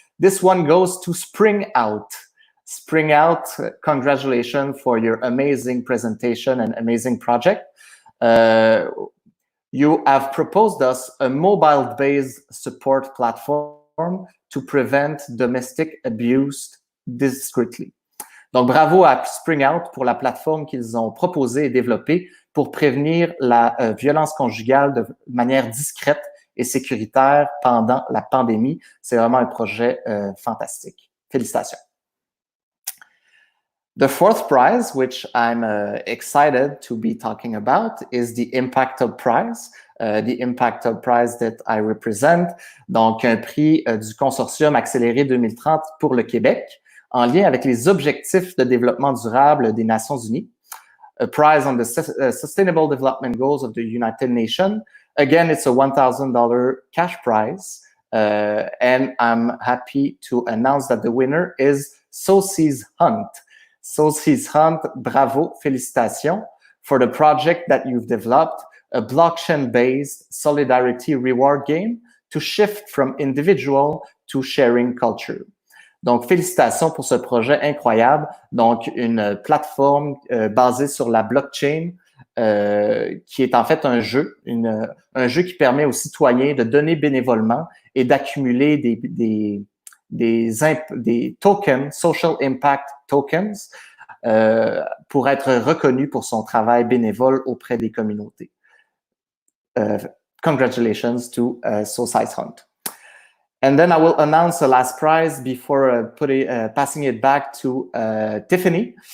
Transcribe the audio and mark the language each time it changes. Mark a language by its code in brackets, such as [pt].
[en] This one goes to Spring Out. Spring Out, congratulations for your amazing presentation and amazing project. You have proposed us a mobile-based support platform to prevent domestic abuse discreetly. [fr] Donc, bravo à Spring Out pour la plateforme qu'ils ont proposée et développée pour prévenir la violence conjugale de manière discrète et sécuritaire pendant la pandémie. C'est vraiment un projet fantastique. Félicitations. [en] The fourth prize, which I'm excited to be talking about, is the Impact Hub Prize. The Impact Hub Prize that I represent. [fr] Donc, un prix du Consortium accéléré 2030 pour le Québec, en lien avec les objectifs de développement durable des Nations Unies. [en] A prize on the Sustainable Development Goals of the United Nations. Again, it's a $1,000 cash prize. And I'm happy to announce that the winner is Saucy's Hunt. Saucy's Hunt, [fr] bravo, félicitations [en] for the project that you've developed, a blockchain-based solidarity reward game to shift from individual to sharing culture. [fr] Donc, félicitations pour ce projet incroyable. Donc, une plateforme basée sur la blockchain qui est en fait un jeu qui permet aux citoyens de donner bénévolement et d'accumuler des tokens, [en] social impact tokens, [fr] pour être reconnu pour son travail bénévole auprès des communautés. [en] congratulations to Saucisse Hunt. And then I will announce the last prize before passing it back to Tiffany.